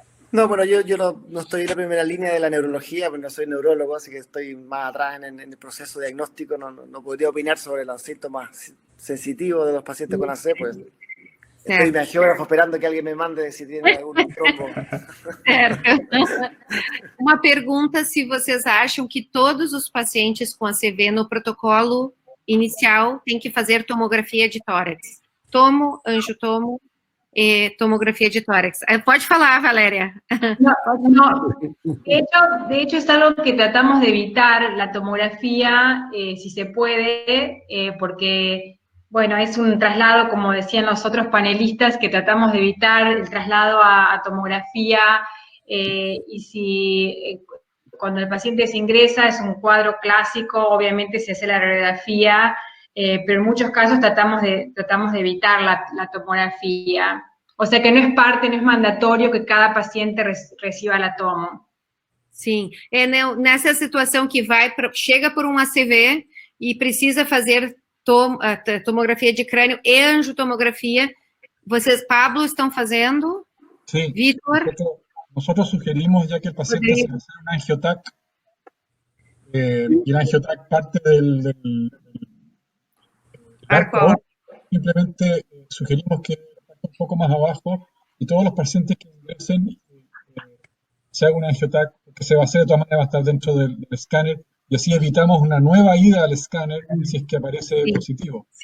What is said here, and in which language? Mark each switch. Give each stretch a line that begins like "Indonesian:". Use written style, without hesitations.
Spanish: No, bueno, yo no estoy en la primera línea de la neurología, pues no soy neurólogo, así que estoy más atrás en el proceso diagnóstico, no podría opinar sobre los síntomas sensitivos de los pacientes con AC, pues estoy de geógrafo esperando que alguien me mande si tiene algún trombo.
Portuguese: Certo. Uma pergunta se vocês acham que todos os pacientes com ACV no protocolo inicial têm que fazer tomografia de tórax.
Spanish: Tomo, angiotomo, tomografía de tórax.
Portuguese: Pode falar, Valeria.
Spanish: No. De hecho es algo que tratamos de evitar, la tomografía, si se puede, porque, bueno, es un traslado, como decían los otros panelistas, que tratamos de evitar el traslado a tomografía, y si cuando el paciente se ingresa es un cuadro clásico, obviamente se hace la radiografía, pero en muchos casos tratamos de evitar la tomografía. O sea que no es mandatorio que cada paciente reciba la tomo.
Portuguese: Sim, nessa situação que chega por um ACV e precisa fazer tomografia de crânio e angiotomografia, vocês, Pablo, estão fazendo?
Spanish: Sí, Víctor. nosotros sugerimos, ya que el paciente se hace un angiotac, y el angiotac parte del arco, simplemente sugerimos que un poco más abajo y todos los pacientes que ingresen se haga un angiotac, que se va a hacer de todas maneras, va a estar dentro del escáner, y así evitamos una nueva ida al escáner si es que aparece positivo.